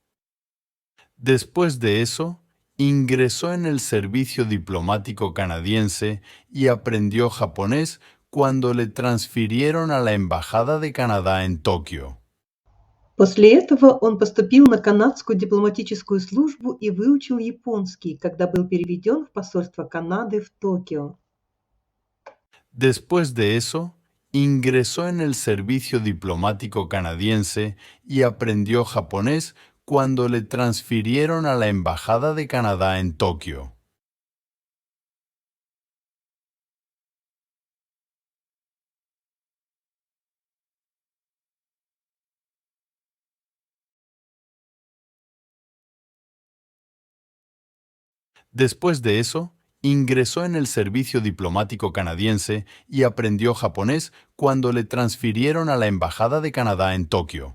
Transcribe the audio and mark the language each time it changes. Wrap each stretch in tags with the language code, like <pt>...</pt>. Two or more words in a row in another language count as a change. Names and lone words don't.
<es>Después de eso, ingresó en el servicio diplomático canadiense y aprendió japonés cuando le transfirieron a la Embajada de Canadá en Tokio.</es> <ru>После этого он поступил на канадскую дипломатическую службу и выучил японский, когда был переведен в посольство Канады в Токио.</ru> <es>Después de eso, ingresó en el servicio diplomático canadiense y aprendió japonés cuando le transfirieron a la Embajada de Canadá en Tokio. Después de eso, ingresó en el servicio diplomático canadiense y aprendió japonés cuando le transfirieron a la Embajada de Canadá en Tokio.</es>